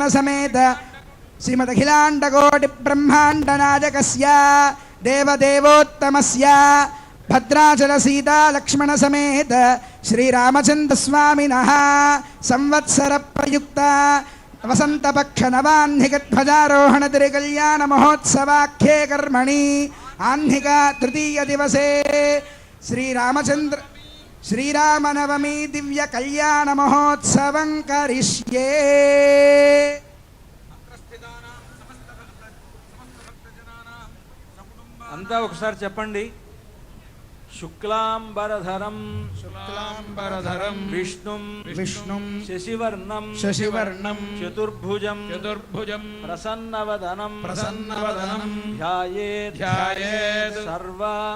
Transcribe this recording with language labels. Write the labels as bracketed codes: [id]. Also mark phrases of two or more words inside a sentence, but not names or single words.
[sa] समेत श्रीमदखिलाण्डकोटि ब्रह्माण्ड नायकस्य देवदेवोत्तमस्य भद्राचल सीता लक्ष्मण समेत श्रीरामचन्द्र स्वामिनः संवत्सर प्रयुक्त वसंतपक्ष नवाह्निकध्वजारोहण तिरुकल्याण महोत्सवाख्ये कर्मणि आह्निक तृतीय दिवसे श्रीरामचन्द्र श्रीरामनवमी दिव्य कल्याण महोत्सवं करिष्ये। [te] అంతా ఒకసారి చెప్పండి [sa] शुक्लांबरधरं विष्णुं शशिवर्णं चतुर्भुजं प्रसन्नवदनं ध्यायेत् सर्व